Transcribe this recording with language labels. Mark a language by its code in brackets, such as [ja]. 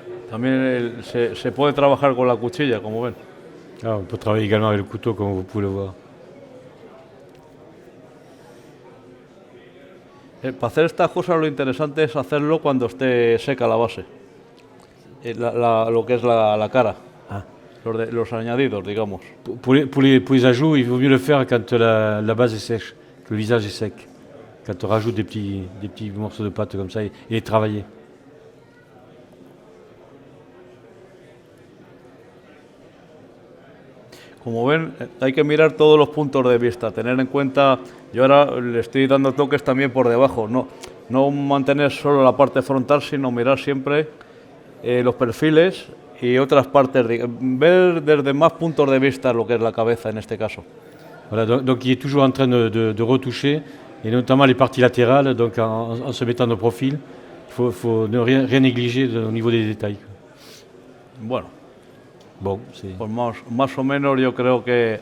[es] También se puede trabajar con la cuchilla, como ven. [fr] Ah, on peut travailler également avec le couteau, comme vous pouvez le voir. [es] Para hacer estas cosas lo interesante es hacerlo cuando esté seca la base. Lo que es la cara. Ah. Los añadidos, digamos. [fr] Pour les ajouts, il vaut mieux le faire quand la base est sèche, que le visage est sec. Quand on rajoute des petits morceaux de pâte comme ça et les travailler. [es] Como ven, hay que mirar todos los puntos de vista, tener en cuenta, yo ahora le estoy dando toques también por debajo, no mantener solo la parte frontal, sino mirar siempre los perfiles y otras partes, ver desde más puntos de vista lo que es la cabeza en este caso. [fr] Voilà, donc il est toujours en train de retoucher, et notamment les parties latérales, donc en se mettant de profil, il faut ne rien négliger au niveau des détails. [es] Bueno, [fr] Bon, c'est... [es] pues más o menos yo creo que...